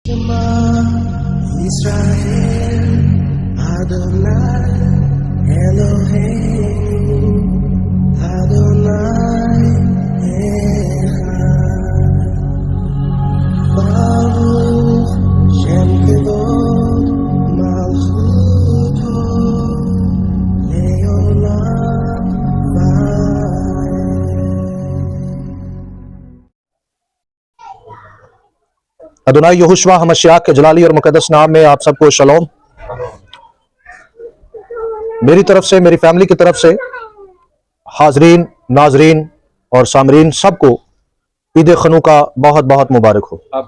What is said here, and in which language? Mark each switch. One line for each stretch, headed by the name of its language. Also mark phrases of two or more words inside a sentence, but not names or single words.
Hebrew: ישראל, אדוני, אלוהים, אדוני, אחד, ברוך שם כבוד מלכותו, לעולם אדוני יהושע המשיח
Hindi: के जलाली और मुकद्दस नाम में आप सबको शलोम। मेरी तरफ से, मेरी फैमिली की तरफ से हाजरीन, नाजरीन और सामरीन सबको ईद खनूका बहुत बहुत मुबारक हो।